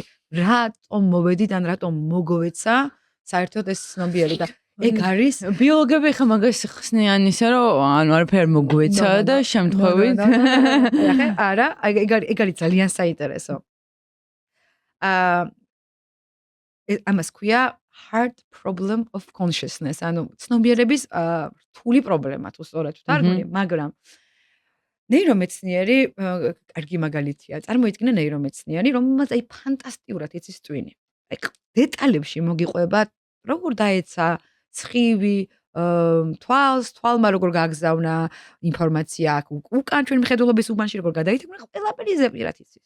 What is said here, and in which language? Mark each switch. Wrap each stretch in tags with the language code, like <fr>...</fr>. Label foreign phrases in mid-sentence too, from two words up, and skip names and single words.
<ka>რატომ მოვედით ან რატომ მოგვეცა საერთოდ ეს ცნობიერი და ეგ არის ბიოლოგები ხა მაგას ხსნიან ისე რომ ანუ არაფერი მოგვეცა და შემთხვევით არა, ეგ არის ძალიან საინტერესო. ამას ქვია</ka> <en>hard problem of consciousness,</en> <ka>ანუ ცნობიერების რთული პრობლემა თუ სწორად ვთარგმნი, მაგრამ ნეირომეცნიერი კარგი მაგალითია. წარმოიდგინე ნეირომეცნიერი, რომელმაც აი ფანტასტიურად იცის ტვინი. აი დეტალებში მოგიყვება, როგორ დაეცა ცხივი, თვალმა როგორ გაგზავნა ინფორმაცია აქ უკან ჩვენ მხედველობის უბანში როგორ გადაითქმა, ყველაფერი ზეპირად იცის.</ka>